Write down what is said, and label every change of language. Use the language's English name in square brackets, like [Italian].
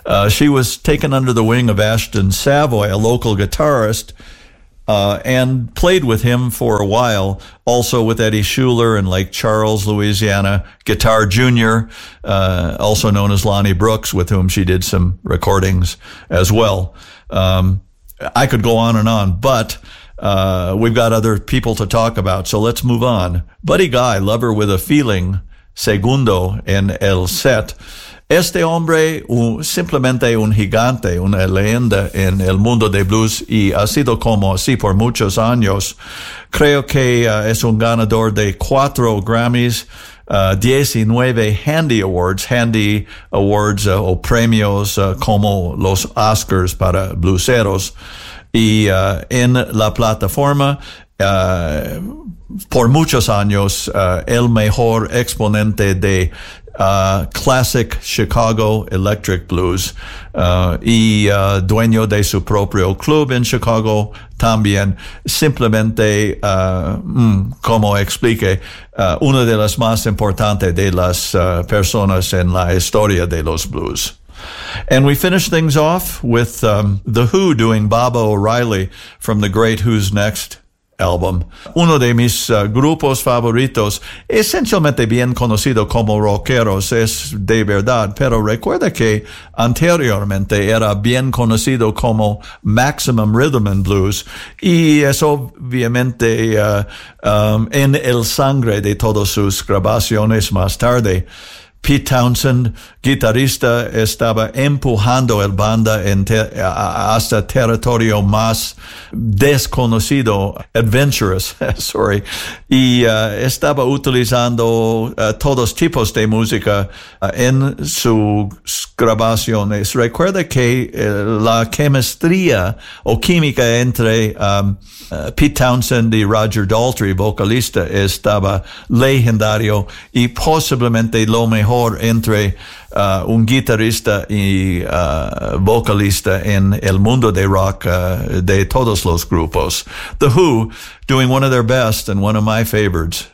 [English] She was taken under the wing of Ashton Savoy, a local guitarist, and played with him for a while, also with Eddie Shuler in Lake Charles, Louisiana, Guitar Junior, also known as Lonnie Brooks, with whom she did some recordings as well. I could go on and on, but we've got other people to talk about, so let's move on. Buddy Guy, Lover with a Feeling, [Spanish] Segundo en el set. Este hombre, simplemente un gigante, una leyenda en el mundo de blues, y ha sido como así por muchos años. Creo que es un ganador de 4 Grammys, 19 Handy Awards, o premios como los Oscars para blueseros. Y en la plataforma, por muchos años, el mejor exponente de classic Chicago electric blues, dueño de su propio club en Chicago también. Simplemente, como explique, una de las más importantes de las personas en la historia de los blues. [English] And we finish things off with The Who doing Bob O'Reilly from the great Who's Next album. [Spanish] Uno de mis grupos favoritos, esencialmente bien conocido como rockeros, es de verdad, pero recuerda que anteriormente era bien conocido como Maximum Rhythm and Blues, y es obviamente en el sangre de todas sus grabaciones más tarde. Pete Townshend, guitarrista, estaba empujando el banda hasta territorio más desconocido, [English] adventurous, sorry, [Spanish] y estaba utilizando todos tipos de música en sus grabaciones. Recuerda que la chemistría o química entre Pete Townshend y Roger Daltrey, vocalista, estaba legendario y posiblemente lo mejor entre un guitarrista y vocalista en el mundo de rock de todos los grupos. [English] The Who doing one of their best and one of my favorites.